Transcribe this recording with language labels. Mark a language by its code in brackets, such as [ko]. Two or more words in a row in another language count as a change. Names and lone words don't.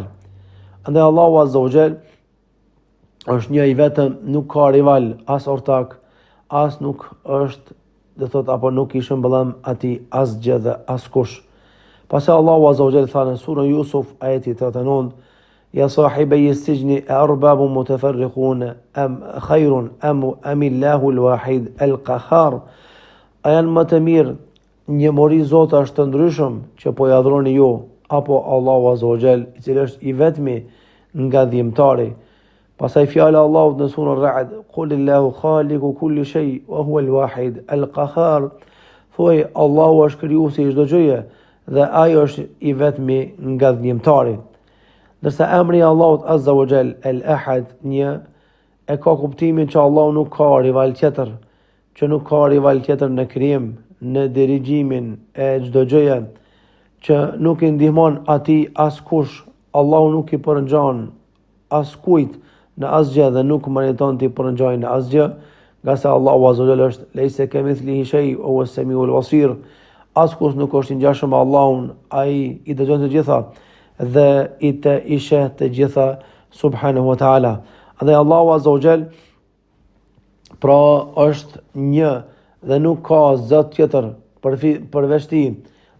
[sq] Andaj Allahu [ar] عز وجل [sq] është një I vetëm, nuk ka rival, as ortak, as nuk është, dhe thot, apo nuk I shëmbëllam atij asgjë dhe askush. Pastaj Allahu [ar] عز وجل [sq] tha në surën Yusuf ajeti 39, [ar] يا صاحبي السجن أرباب متفرقون أم خير أم الله الواحد القهار. [sq] A janë më të mirë një mori zotash të ndryshëm që po I adhuroni ju, apo Allahu [ar] عز وجل, [sq] I cili është I vetmi nga dhimbtari. Pastaj fjala e Allahut në surën Ra'd, [ar] قل الله خالق كل شيء وهو الواحد القهار. [sq] Thuaj Allahu është krijuesi I çdo gjëje dhe ai është I vetmi nga dhimbtari. Ndërsa emri I Allahut [ar] عز وجل [sq] El-Ahad, një, e ka kuptimin që Allahu nuk ka rival tjetër, që nuk ka rival tjetër në krijim, në dirigjimin e çdo gjëje, që nuk I ndihmon atij askush, Allahu nuk I përngjan askujt në asgjë dhe nuk meriton të I përngjajë në asgjë, nga se Allahu [ar] عز وجل [sq] është [ar] ليس كمثله شيء وهو السميع البصير. [sq] Askush nuk është I ngjashëm me Allahun, ai I dëgjon të gjitha dhe I sheh të gjitha [ar] سبحانه وتعالى. [sq] Dhe Allahu [ar] عز وجل [sq] pra është një dhe nuk ka zot tjetër përveç Tij.